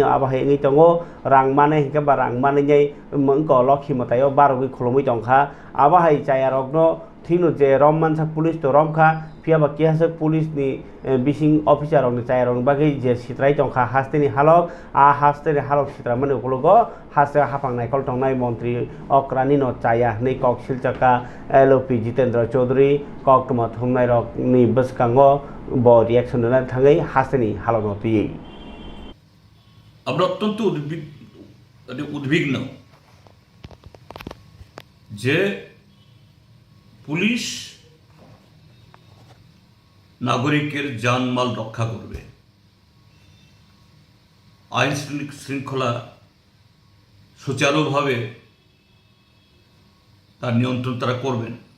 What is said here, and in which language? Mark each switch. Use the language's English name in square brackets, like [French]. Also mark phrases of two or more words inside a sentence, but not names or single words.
[Kok Borok] आबाहाय नै दङ रां माने हिंखे बा रां माने मंक लखि मतायाव बारगै खुलुमै दंखा आबाहाय जायारकनो थिनु जे रम मानसा पुलिस तो रमखा फियाबा कियासे पुलिसनि बिसिं अफिसारनि जायारकनि बागै जे सित्राय दंखा हास्तेनि हालक आ हास्तेनि हालक सित्रा माने उखलगो हासे हाफां नायकल दंनाय मन्त्री अक्रानि न चाया नै कक सिलचका एलओपि जितेन्द्र चौधरी कक तमा थुमनाय रकनि बसकांगो ब रिएक्शन होना थाङै हास्तेनि हालक नतियै [Bangla] আমরা অত্যন্ত উদ্বিগ্ন যে পুলিশ নাগরিকের জানমাল রক্ষা করবে, আইন শৃঙ্খলা সুচারুভাবে তার নিয়ন্ত্রণ তারা করবেন।